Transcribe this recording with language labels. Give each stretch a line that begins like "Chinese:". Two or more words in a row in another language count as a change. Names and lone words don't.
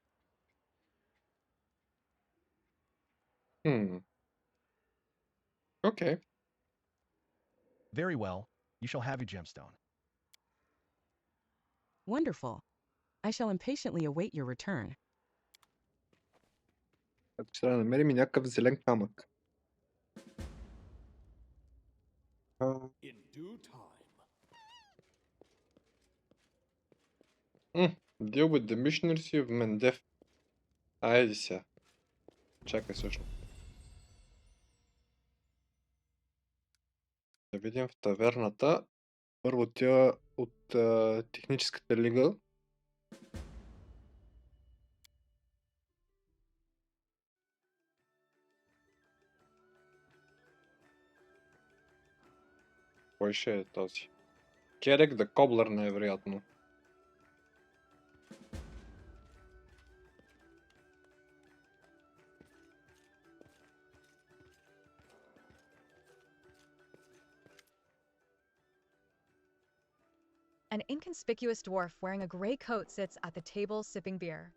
English: Okay. Very well. You shall have your gemstone. Wonderful. I shall impatiently await your return.
Bulgarian: Ще да намерим и някакъв зелен камък.
English: In due time. Deal with the missionaries of Mendef.
Bulgarian: Айде сега. Чакай всъщност. Да видим в таверната. Първо тя от техническата лига. Кой ще е този? Керек да Коблер най-вероятно.
English: An inconspicuous dwarf wearing a gray coat sits at the table sipping beer.